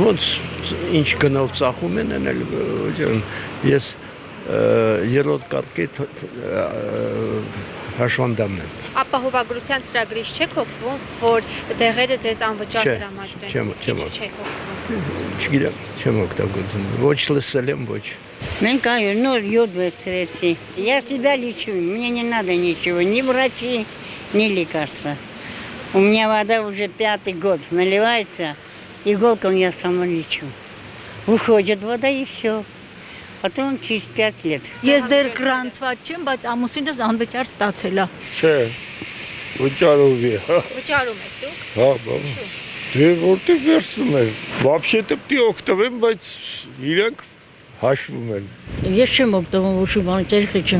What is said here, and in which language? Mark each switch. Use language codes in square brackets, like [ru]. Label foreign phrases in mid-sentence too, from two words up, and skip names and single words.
[hy] Ոնց ինչ գնով ծախում են էլ վճարում։ Ես երրորդ կարգի հաշվանդամն եմ։ Ապահովագրության ծրագրից չեք օգտվում, որ դեղերը ձեզ անվճար տրամադրեն։ չեմ Չեք օգտվում։ Չգիտեմ, չեմ օգտագործում։ Ոչ լսել եմ, ոչ։ Մենք այո, նոր յոդ վերցրեցի։ [ru] Я себя лечу, мне не надо ничего, ни врачи, ни лекарства. У меня вода уже 5-й год наливается, иголком я сама лечу. Выходит вода и все. Потом через 5 лет. [hy] Ես դեռ գրանցված չեմ, բայց ամուսինս անվճար ստացել է։ Չէ, վճարով է։ Վճարում եք դուք։ Հա, բաբա։ Դե որտեղ վերցնում են։ Вообще-то պիտի օգտվեմ, բայց իրենք հաշվում են։ Ես չեմ օգտվում ոչ մի բան, ջերխի չեմ։